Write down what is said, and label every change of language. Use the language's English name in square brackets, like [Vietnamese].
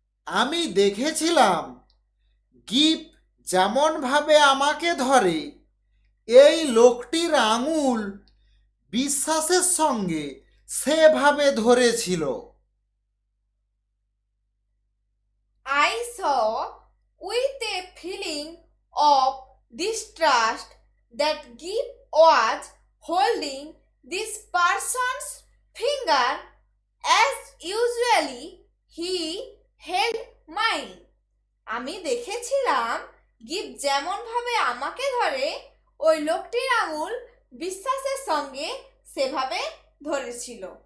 [Bangla] আমি দেখেছিলাম গিপ যেমনভাবে আমাকে ধরে এই লোকটির আঙুল বিশ্বাসের সঙ্গে সেভাবে ধরেছিল। [English] I saw with a feeling of distrust that Gip was holding this person's finger as usually he held mine. [Bangla] আমি দেখেছিলাম গিপ যেমনভাবে আমাকে ধরে ওই লোকটির আঙুল বিশ্বাসের সঙ্গে সেভাবে ধরেছিল।